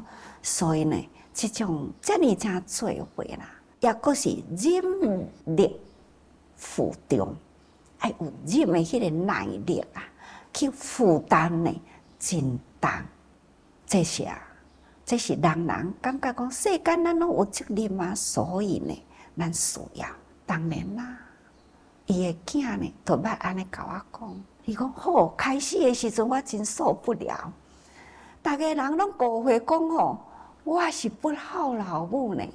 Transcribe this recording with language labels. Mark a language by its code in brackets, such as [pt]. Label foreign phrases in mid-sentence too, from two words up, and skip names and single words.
[nan] 所以呢，这种遮尼正做伙啦，也阁是忍力负重，爱有忍的迄个耐力啊，去负担呢真重，这是啊。这是人感觉讲世间咱拢有责任啊，所以呢，咱需要。当然啦，伊的囝呢，就捌安尼甲我讲，伊讲好，开始的时阵我真受不了，逐个人拢误会讲吼，我是不孝老母呢。